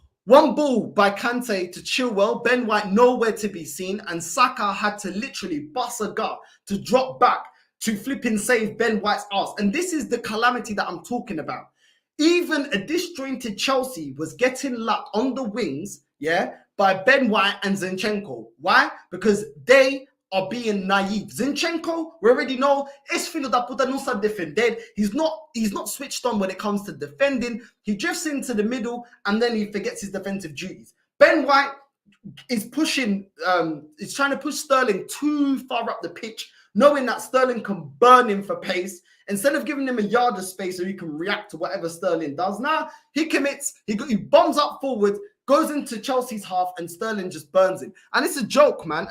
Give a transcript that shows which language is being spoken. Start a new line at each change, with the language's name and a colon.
English: One ball by Kante to Chilwell, Ben White nowhere to be seen, and Saka had to literally bust a gut to drop back to flipping save Ben White's arse. And this is the calamity that I'm talking about. Even a disjointed Chelsea was getting luck on the wings, yeah, by Ben White and Zinchenko. Why? Because they are being naive.
Portuguese: Zinchenko,
English: we already know,
Portuguese: es filho da puta, não sabe defender.
English: He's not switched on when it comes to defending. He drifts into the middle and then he forgets his defensive duties. Ben White is pushing, is trying to push Sterling too far up the pitch, knowing that Sterling can burn him for pace. Instead of giving him a yard of space so he can react to whatever Sterling does, now he commits, he bombs up forward, goes into Chelsea's half, and Sterling just burns him. And it's a joke, man.